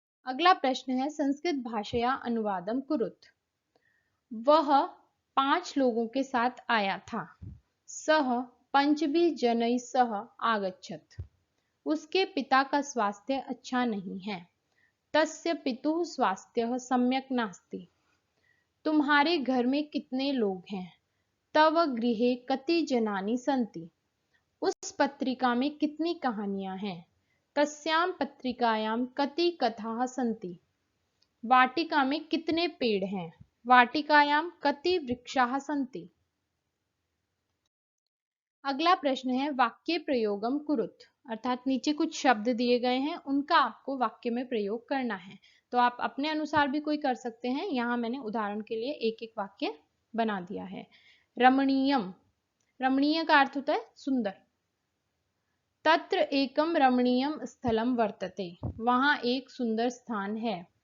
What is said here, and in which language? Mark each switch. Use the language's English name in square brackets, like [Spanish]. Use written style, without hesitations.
[Hindi] अगला प्रश्न है, [Sanskrit] संस्कृत भाषया अनुवादम कुरुत। [Hindi] वह 5 लोगों के साथ आया था। [Sanskrit] सह पंचभी जनैः सह आगच्छत, [Hindi] उसके पिता का स्वास्थ्य अच्छा नहीं है। [Sanskrit] तस्य पितुः स्वास्थ्यः सम्यक् नास्ति। [Hindi] तुम्हारे घर में कितने लोग हैं? [Sanskrit] तव गृहे कति जनानि सन्ति। [Hindi] उस पत्रिका में कितनी कहानियां हैं? [Sanskrit] तस्यां पत्रिकायां कति कथाः सन्ति। [Hindi] वाटिका में कितने पेड़ हैं? [Sanskrit] वाटिकायां कति वृक्षाः सन्ति। [Hindi] अगला प्रश्न है, [Sanskrit] वाक्य प्रयोगम कुरुत, [Hindi] अर्थात नीचे कुछ शब्द दिए गए हैं, उनका आपको वाक्य में प्रयोग करना है। तो आप अपने अनुसार भी कोई कर सकते हैं, यहाँ मैंने उदाहरण के लिए एक एक वाक्य बना दिया है। रमणीयम, रमणीय का अर्थ होता है सुंदर। [Sanskrit] तत्र एकम रमणीयम स्थलम वर्तते, [Hindi] वहां एक सुंदर स्थान है।